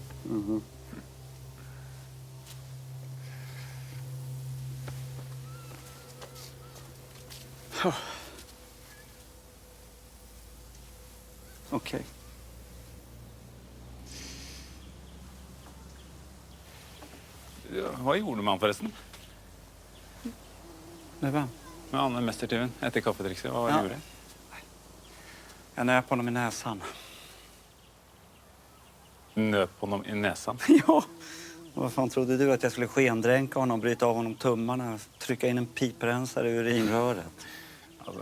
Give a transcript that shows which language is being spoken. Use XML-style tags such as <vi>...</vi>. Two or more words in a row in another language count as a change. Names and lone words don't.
<sv>Mhm. Okej.</sv> <no>Hva gjorde man forresten? Med hvem? Med Anne Mestertyven etter kaffetrikset. Hva gjorde det?</no> <sv>Jag nöp honom i näsan. Nöp honom i näsan? Ja. Vad fan trodde du? Att jag skulle skendränka honom, bryta av honom tummarna, trycka in en piprensare i urinröret? Alltså...</sv>